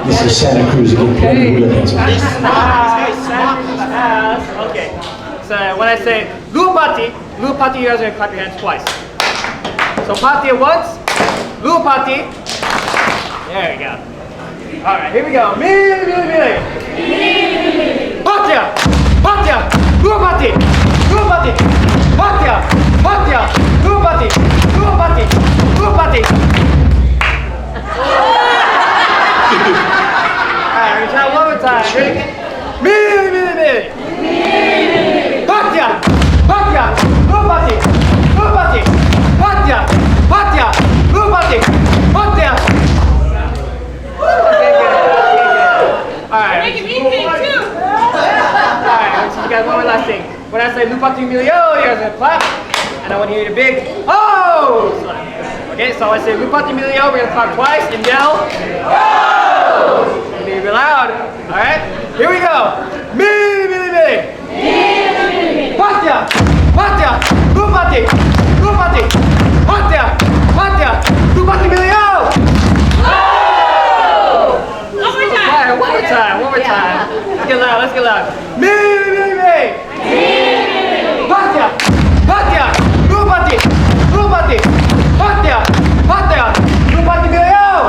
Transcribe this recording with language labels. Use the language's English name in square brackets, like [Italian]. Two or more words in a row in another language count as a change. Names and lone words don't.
[English] This is Santa Cruz again. Playing Hula dancing. Okay. So when I say lupati, lupati, you guys are gonna clap your hands twice. So pati once, lupati. There we go. All right, here we go. Mili, mili, mili. Patia, patia, lupati, lupati, patia, patia, lupati, lupati, lupati. All right, we're gonna try it one more time. Ready? Mili, mili, mili. Patia, patia, lupati, lupati, patia, patia, lupati, patia. Okay, good. Alright. Making me think too. Alright, I'll teach you guys one more last thing. When I say lupati milio, you guys are gonna clap. And I want to hear the big oh! Okay, so I say lupati milio, we're gonna clap twice and yell oh! Be real loud. Alright? Here we go. Mili, mili, mili. Patia, patia, lupati, lupati, patia, patia, lupati milio. One more time, one more time. Let's get loud, let's get loud. Mili, mili, mili. Patia, patia, lupati, lupati, patia, patia, lupati milio.